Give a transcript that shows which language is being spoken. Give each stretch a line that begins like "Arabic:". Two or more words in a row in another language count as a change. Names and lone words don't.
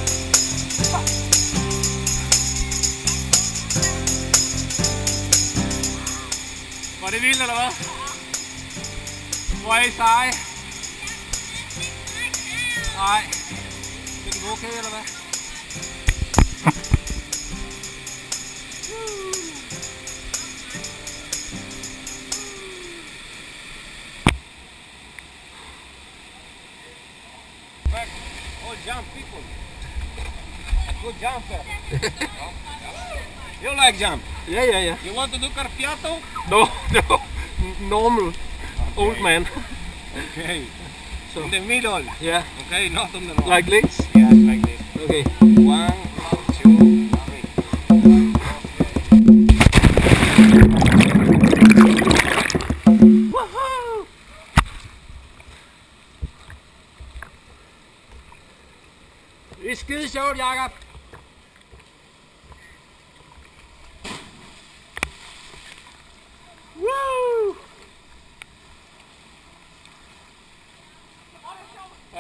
Danish: Var det vildt, eller hvad? Hvor er I seje? Nej. Er det okay, eller hvad?
English: Oh, jump, people. Good jumper. You like jump? Yeah. You want to do carpiato? No. Normal. Old man. Okay. So. In the middle. Yeah. Okay, not on the wrong. Like this? Yes, like this. Okay. 1, 2, 3. Woohoo!
Danish: Det er skide sjovt, Jakob. Woo! Ja.